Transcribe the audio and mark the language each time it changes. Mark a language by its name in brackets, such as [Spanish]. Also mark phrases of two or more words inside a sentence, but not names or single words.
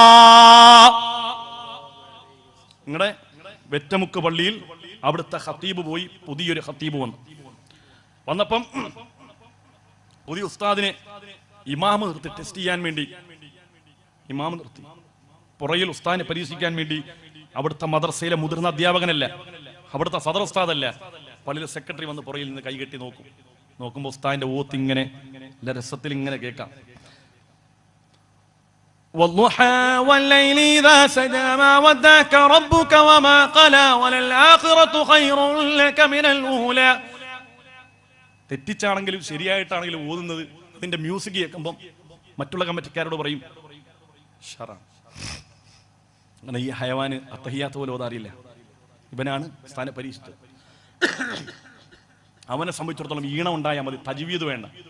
[Malayalam] നിങ്ങളുടെ വെറ്റമുക്ക് പള്ളിയിൽ അവിടുത്തെ ഖത്തീബ് പോയി, പുതിയൊരു ഖത്തീബ് വന്നപ്പം പുതിയ ഉസ്താദിനെ ഇമാമ് നിർത്തി ടെസ്റ്റ് ചെയ്യാൻ വേണ്ടി ഇമാമ് നിർത്തി. പുറയിൽ ഉസ്താദിനെ പരീക്ഷിക്കാൻ വേണ്ടി അവിടുത്തെ മദ്രസയിലെ മുതിർന്ന അധ്യാപകനല്ല, അവിടുത്തെ സദർ ഉസ്താദല്ല, പള്ളിയിലെ സെക്രട്ടറി വന്ന് പുറയിൽ നിന്ന് കൈകെട്ടി നോക്കുമ്പോൾ ഉസ്താദിന്റെ ഓത്ത് ഇങ്ങനെ രസത്തിൽ ഇങ്ങനെ കേൾക്കാം. [Arabic] والضحى والليل إذا سجى ما ودعك ربك وما قلى وللآخرة خير لك من الأولى. [Malayalam] തെറ്റിച്ചാണെങ്കിലും ശരിയായിട്ടാണെങ്കിലും ഓതുന്നത് അതിന്റെ മ്യൂസിക് കേൾക്കുമ്പോൾ മറ്റുള്ള കമ്മിറ്റിക്കാരോട് പറയും ഷറാണ്. അങ്ങനെ ഈ ഹയവാന് അത്തഹിയാത്ത് പോലെ ഓതാറിയില്ല. ഇവനാണ് സ്ഥാനം പരീക്ഷിച്ചത്. അവനെ സംബന്ധിച്ചിടത്തോളം ഈണം ഉണ്ടായാൽ മതി, തജ്വീദ് വേണ്ട.